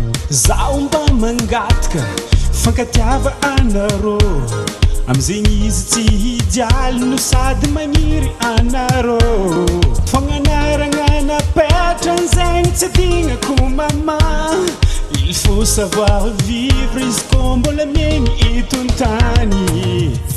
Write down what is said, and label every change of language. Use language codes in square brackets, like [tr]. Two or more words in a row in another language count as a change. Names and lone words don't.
[mg] Zaho mba mangataka fankatiava anarô. Amizegny izy tsy hijaly no sady magniry anarô. Fagnanarana napetra an'izegny tsy adignako mama. [fr] Il faut savoir vivre [mg] izy koa mbola miaigny eto an-tany.